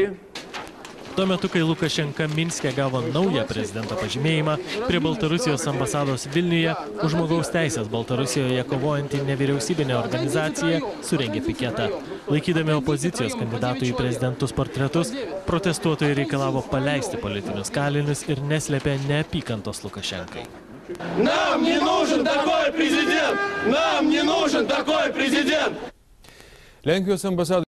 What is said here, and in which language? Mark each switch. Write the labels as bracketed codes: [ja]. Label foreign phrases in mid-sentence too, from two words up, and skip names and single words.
[lt] Tuo metu, kai Lukašenka Minske gavo naują prezidento pažymėjimą, prie Baltarusijos ambasados Vilniuje už žmogaus teisės Baltarusijoje kovojanti nevyriausybinė organizacija surengė piketą. Laikydami opozicijos kandidatų į prezidentus portretus, protestuotojai reikalavo paleisti politinius kalinius ir neslėpė neapykantos Lukašenkai. [ru] Нам не нужен такой президент! Нам не нужен такой президент! [lt] Lenkijos ambasadorius